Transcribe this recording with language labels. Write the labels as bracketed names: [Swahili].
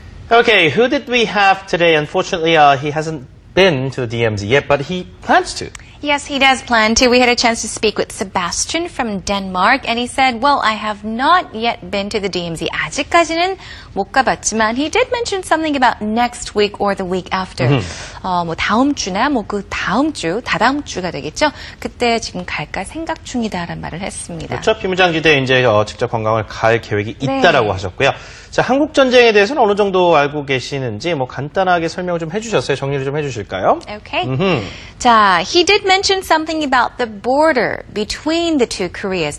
[English] Okay, who did we have today? Unfortunately, he hasn't been to the DMZ yet, but he plans to. Yes, he does plan to. We had a chance to speak with Sebastian from Denmark, and he said, well, I have not yet been to the DMZ. [Korean] 아직까지는 못 가봤지만 [English] he did mention something about next week or the week after. [Korean] 뭐 다음 주나 뭐 그 다음 주, 다다음 주가 되겠죠. 그때 지금 갈까 생각 중이다라는 말을 했습니다. 그렇죠. 비무장지대 이제 직접 관광을 갈 계획이 있다라고 하셨고요. 자, 한국 전쟁에 대해서는 어느 정도 알고 계시는지 뭐 간단하게 설명을 좀 해주셨어요. 정리를 좀 해주실까요? [English] Okay. 자, he did mention something about the border between the two Koreas.